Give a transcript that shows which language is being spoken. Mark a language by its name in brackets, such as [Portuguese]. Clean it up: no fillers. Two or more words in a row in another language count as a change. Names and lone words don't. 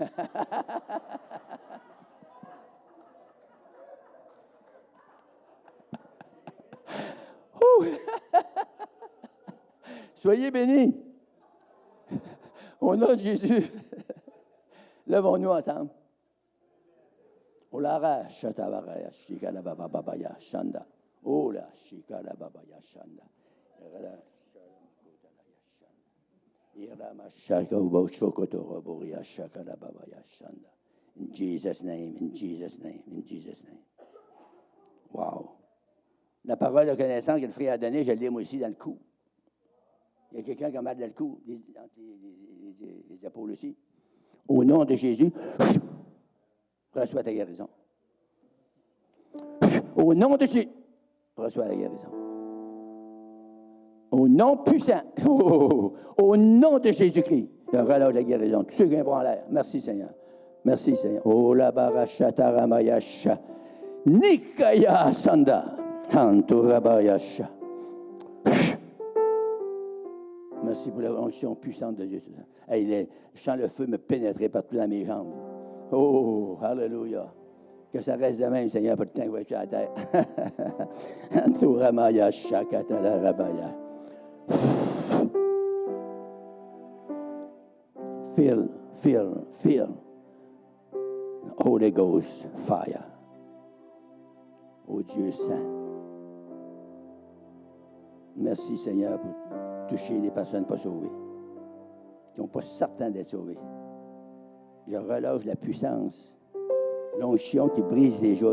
[French] Soyez bénis. Au nom de Jésus, levons-nous ensemble. Olara shatabaraya shikala baba baba ya shanda. Ola shikala baba ya shanda. [English] In Jesus' name, in Jesus' name, in Jesus' name. Wow. [French] La parole de connaissance que le frère a donnée, je l'ai moi aussi dans le cou. Il y a quelqu'un qui a mal dans le cou, les épaules aussi. Au nom de Jésus, reçois ta guérison. Au nom de Jésus, reçois la guérison. Au nom puissant, au nom de Jésus-Christ, je relâche la guérison. Tous ceux qui vont en l'air. Merci Seigneur. Merci Seigneur. Oh la barachata ramayasha. Nikaya sanda. Hantorabayasha. Merci pour la onction puissante de Dieu. Hey, je sens le feu me pénétrer partout dans mes jambes. Oh, alléluia. Que ça reste de même, Seigneur, pour le temps que je vais être sur la terre. Hantoramayasha katala rabaya. [English] Feel. Holy Ghost fire. [French] Oh Dieu saint. Merci Seigneur pour toucher les personnes pas sauvées, qui n'ont pas certain d'être sauvées. Je relâche la puissance, l'onction qui brise les jougs.